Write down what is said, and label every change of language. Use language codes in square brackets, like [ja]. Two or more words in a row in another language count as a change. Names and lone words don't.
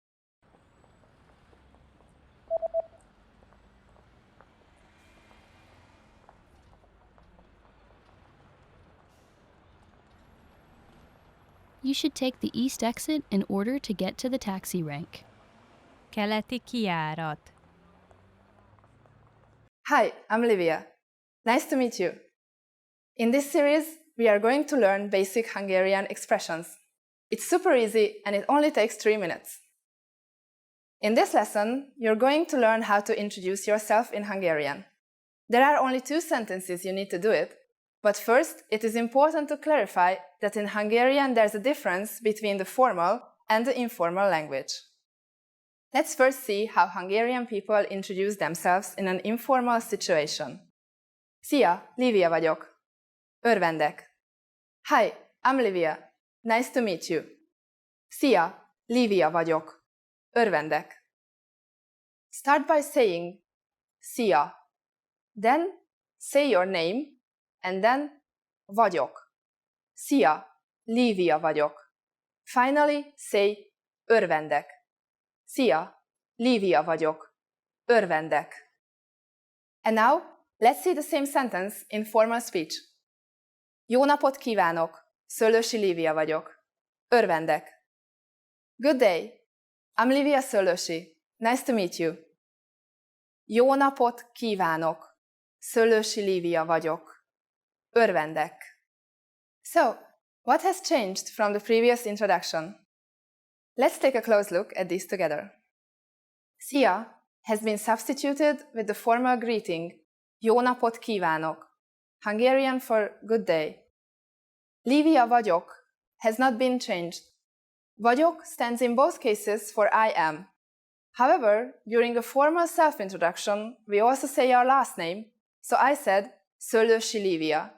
[en] You should take the east exit in order to get to the taxi rank. [hu] Keleti kijárat. [en] Hi, I'm Livia. Nice to meet you. In this series, we are going to learn basic Hungarian expressions. It's super easy and it only takes 3 minutes. In this lesson, you're going to learn how to introduce yourself in Hungarian. There are only 2 sentences you need to do it, but first, it is important to clarify that in Hungarian there's a difference between the formal and the informal language. Let's first see how Hungarian people introduce themselves in an informal situation. [hu] Szia, Livia vagyok. Örvendek. [en] Hi, I'm Livia. Nice to meet you. [hu] Szia, Livia vagyok. Örvendek. [en] Start by saying szia. Then say your name and then vagyok. [hu] Szia, Livia vagyok. [en] Finally say örvendek. [hu] Szia, Livia vagyok. Örvendek. [en] And now, let's see the same sentence in formal speech. [hu] Jó napot kívánok! Szöllősi Lívia vagyok. Örvendek. [en] Good day! I'm Livia Szöllősi. Nice to meet you. [hu] Jó napot kívánok! Szöllősi Lívia vagyok. Örvendek. [en] So, what has changed from the previous introduction? Let's take a close look at these together. Szia has been substituted with the formal greeting [hu] Jó napot kívánok, [en] Hungarian for good day. Livia vagyok has not been changed. Vagyok stands in both cases for I am. However, during a formal self-introduction, we also say our last name, so I said Szöllősi Lívia.